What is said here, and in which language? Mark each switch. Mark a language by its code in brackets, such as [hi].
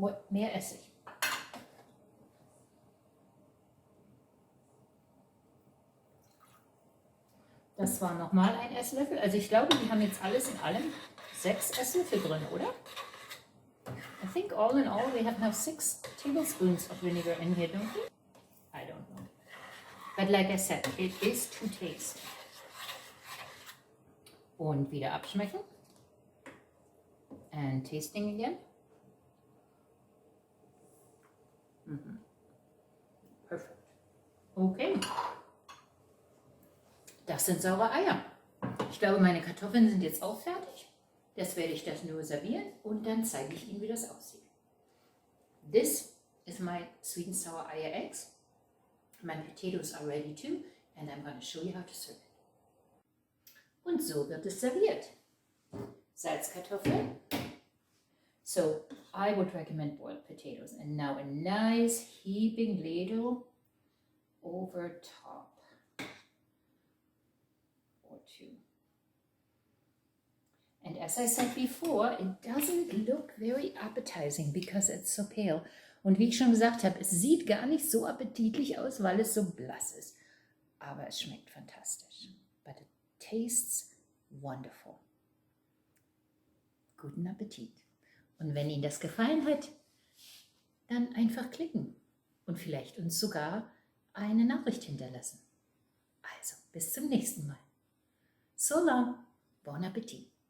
[de] Mehr Essig. Das war nochmal ein Esslöffel. Also ich glaube, wir haben jetzt alles in allem 6 Esslöffel drin, oder? [en] I think all in all we have now 6 tablespoons of vinegar in here, don't we? I don't know. But like I said, it is to taste. [de] Und wieder abschmecken. [en] And tasting again. Perfect. Okay. [de] Das sind saure Eier. Ich glaube, meine Kartoffeln sind jetzt auch fertig. Jetzt werde ich das nur servieren und dann zeige ich Ihnen, wie das aussieht. [en] This is my sweet and sour Eier eggs. My potatoes are ready too and I'm going to show you how to serve it. [de] Und so wird es serviert. Salzkartoffeln. [en] So I would recommend boiled potatoes and now a nice heaping ladle over top. Or 2. And as I said before, it doesn't look very appetizing because it's so pale. [de] Und wie ich schon gesagt habe, es sieht gar nicht so appetitlich aus, weil es so blass ist. Aber es schmeckt fantastisch. But it tastes wonderful. Guten Appetit. Und wenn Ihnen das gefallen hat, dann einfach klicken und vielleicht uns sogar eine Nachricht hinterlassen. Also, bis zum nächsten Mal. So long, bon Appetit.